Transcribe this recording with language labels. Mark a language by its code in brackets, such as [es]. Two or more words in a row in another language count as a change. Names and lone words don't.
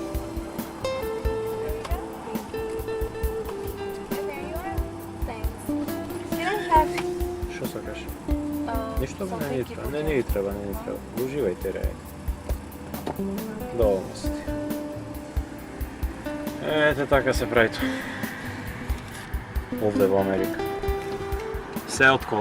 [en] And there you are. Thanks. Can I have [mk] Шо сакаш? Ништо не ни треба, не ни треба. Уживајте, реј. Доволно си ти. Ете така се прави тоа. Овде во Америка. Се од кола.